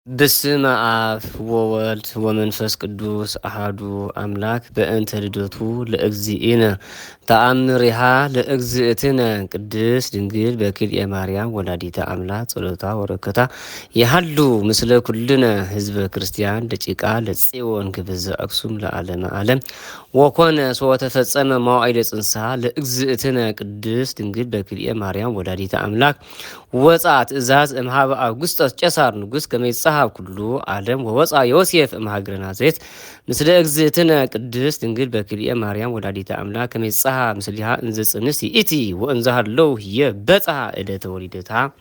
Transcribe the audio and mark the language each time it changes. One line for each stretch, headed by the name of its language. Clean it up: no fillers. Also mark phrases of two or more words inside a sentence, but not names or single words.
Geez: በስመ አብ ወወልድ ወመንፈስ ቅዱስ አሐዱ አምላክ በእንተ ልደቱ ለእግዚእነ ተአምሪሃ ለእግዝእትነ ቅድስት ድንግል በክልኤ ማርያም ወላዲተ አምላክ ጸሎታ ወረከታ የሃሉ ምስለ ኩልነ ህዝበ ክርስቲያን ደቂቃ ለጽዮን ግብዘ አክሱም ለዓለመ ዓለም ወኮነ ሶተፈጸመ መዋዕለ ጽንሳ ለእግዝእትነ ቅድስት ድንግል በክልኤ ማርያም ወላዲተ አምላክ ወጻት እዛዝ እምሃበ አውግስጦስ ቄሳር ንጉስ ከመይጻሐፍ ኩሉ ዓለም ወወፃ ዮሴፍ እምሃገረ ናዝሬት ምስለ እግዝእትነ ቅድስት ድንግል በክልኤ ማርያም ወላዲተ አምላክ ከመይጻሐ ምስሊሃ እንዘ ጽንስት ይእቲ ወእንዘ ሃለው የበጽሐ ዕለተ ወሊደታ